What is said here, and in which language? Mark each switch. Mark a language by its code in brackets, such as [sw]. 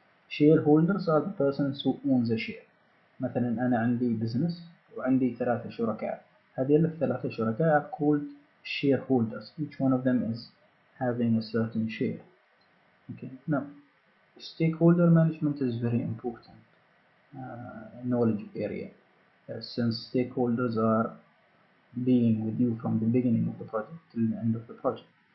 [en] Shareholders are the persons who owns a share. [ar] مثلا أنا عندي business وعندي 3 شركاء. هذول ال3 شركاء [en] are called shareholders. Each one of them is having a certain share. Okay. Now, stakeholder management is very important knowledge area, since stakeholders are being with you from the beginning of the project till the end of the project.